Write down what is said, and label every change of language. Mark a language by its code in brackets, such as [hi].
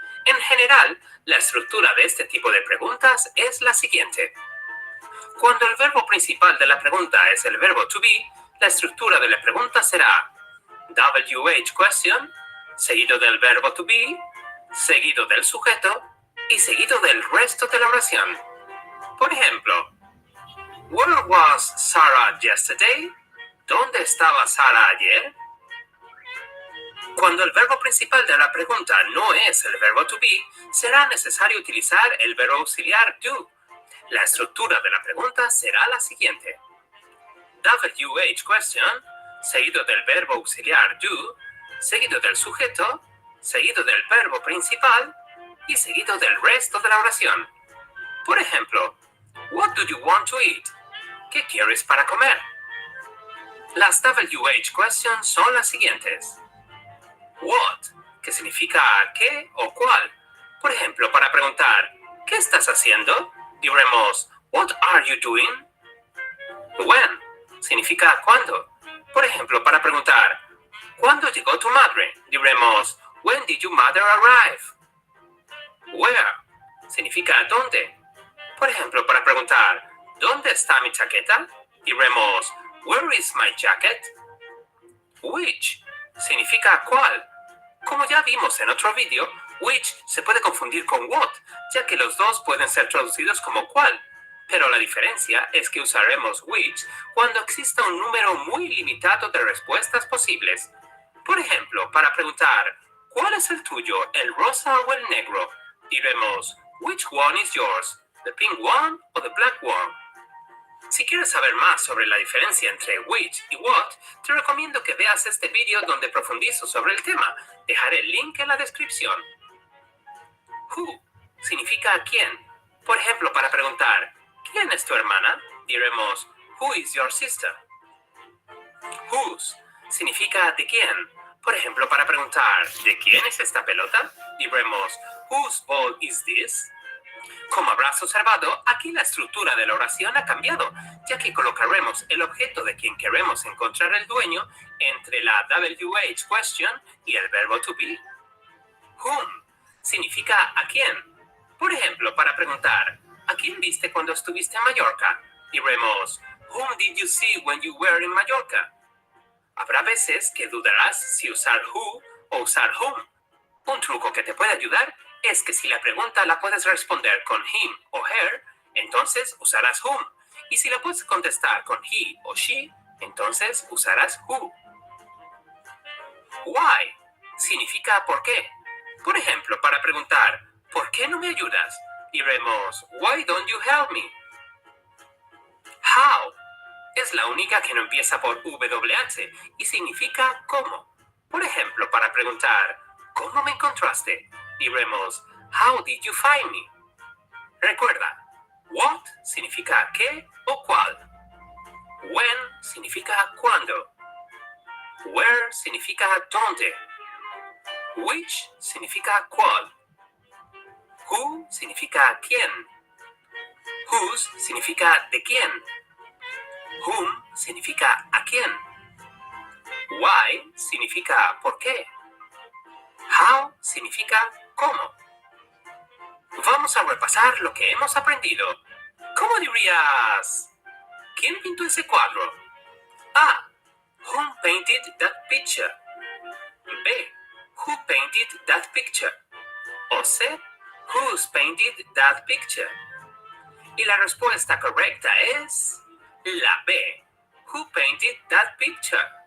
[es] En general, la estructura de este tipo de preguntas es la siguiente. Cuando el verbo principal de la pregunta es el verbo to be, la estructura de la pregunta será WH question, seguido del verbo to be, seguido del sujeto y seguido del resto de la oración. Por ejemplo, [en] where was Sarah yesterday? [es] ¿Dónde estaba Sara ayer? Cuando el verbo principal de la pregunta no es el verbo to be, será necesario utilizar el verbo auxiliar do. La estructura de la pregunta será la siguiente. WH question, seguido del verbo auxiliar do, seguido del sujeto, seguido del verbo principal y seguido del resto de la oración. [en] Por ejemplo, what do you want to eat? [es] ¿Qué quieres para comer? Las WH questions son las siguientes. What, que significa qué o cuál. Por ejemplo, para preguntar, ¿qué estás haciendo? Diremos, [en] what are you doing? [es] When, significa cuándo. Por ejemplo, para preguntar, ¿cuándo llegó tu madre? Diremos, [en] when did your mother arrive? [es] Where, significa dónde. Por ejemplo, para preguntar, ¿dónde está mi chaqueta? Diremos, [en] where is my jacket? [es] Which, significa cuál. Como ya vimos en otro vídeo, Which se puede confundir con what, ya que los dos pueden ser traducidos como cuál. Pero la diferencia es que usaremos which cuando exista un número muy limitado de respuestas posibles. Por ejemplo, para preguntar ¿cuál es el tuyo, el rosa o el negro? Diremos [en] which one is yours, the pink one or the black one. [es] Si quieres saber más sobre la diferencia entre which y what, te recomiendo que veas este vídeo donde profundizo sobre el tema. Dejaré el link en la descripción. Who significa a quién. Por ejemplo, para preguntar ¿quién es tu hermana? Diremos [en] Who is your sister? [es] Whose significa de quién. Por ejemplo, para preguntar ¿de quién es esta pelota? Diremos [en] Whose ball is this? [es] Como habrás observado, aquí la estructura de la oración ha cambiado, ya que colocaremos el objeto de quien queremos encontrar el dueño entre la WH question y el verbo to be. Whom significa a quién. Por ejemplo, para preguntar ¿a quién viste cuando estuviste en Mallorca? Diremos [en] Whom did you see when you were in Mallorca? [es] Habrá veces que dudarás si usar who o usar whom. Un truco que te puede ayudar es que si la pregunta la puedes responder con him o her, entonces usarás whom. Y si la puedes contestar con he o she, entonces usarás who. Why significa por qué. Por ejemplo, para preguntar ¿por qué no me ayudas? Diremos [en] Why don't you help me? [es] How es la única que no empieza por WH y significa cómo. Por ejemplo, para preguntar ¿cómo me encontraste? Diremos [en] How did you find me? [es] Recuerda, what significa qué o cuál. When significa cuándo. Where significa dónde. Which significa cuál. Who significa quién. Whose significa de quién. Whom significa a quién. Why significa por qué. How significa cómo. Vamos a repasar lo que hemos aprendido. ¿Cómo dirías? ¿Quién pintó ese cuadro? A. [en] Who painted that picture? B. Who painted that picture? O C. Who's painted that picture? [es] Y la respuesta correcta es la B. [en] Who painted that picture?